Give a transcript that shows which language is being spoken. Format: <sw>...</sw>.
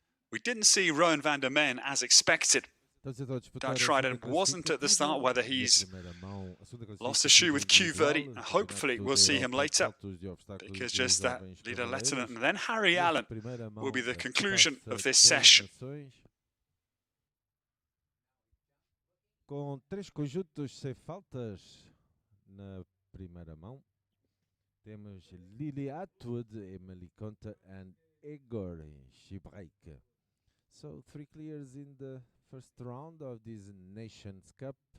<en>We didn't see Rowan van der Men as expected. Dutch rider wasn't at the start, whether he's lost a shoe with Q Verdi. Hopefully we'll see him later, because just that Leader Lettinen and then Harry Allen will be the conclusion of this session.</en> <pt>Com 3 conjuntos sem faltas na primeira mão, temos Lily Atwood, Emily Conte and Igor Shibrek.</pt> <en>So 3 clears in the first round of this Nations Cup.</en>